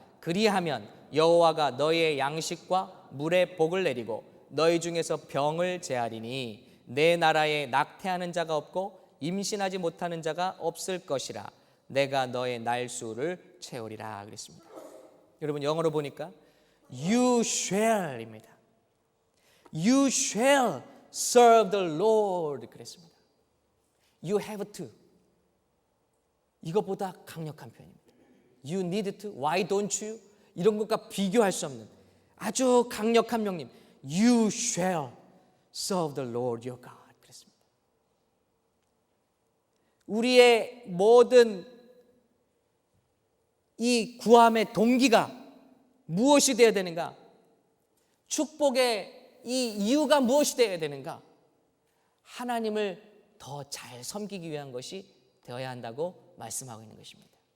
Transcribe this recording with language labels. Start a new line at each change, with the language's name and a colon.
Korean: 그리하면 여호와가 너의 양식과 물의 복을 내리고 너희 중에서 병을 제하리니 내 나라에 낙태하는 자가 없고 임신하지 못하는 자가 없을 것이라. 내가 너의 날수를 채우리라 그랬습니다. 여러분 영어로 보니까
English: You shall
Korean: 입니다.
English: You shall serve the Lord
Korean: 그랬습니다.
English: You have to.
Korean: 이것보다 강력한 표현입니다.
English: You need to. Why don't you?
Korean: 이런 것과 비교할 수 없는 아주 강력한 명령.
English: You shall serve the Lord your God
Korean: 그랬습니다. 우리의 모든 이 구함의 동기가 무엇이 되어야 되는가? 축복의 이 이유가 무엇이 되어야 되는가? 하나님을 더 잘 섬기기 위한 것이 되어야 한다고 말씀하고 있는 것입니다.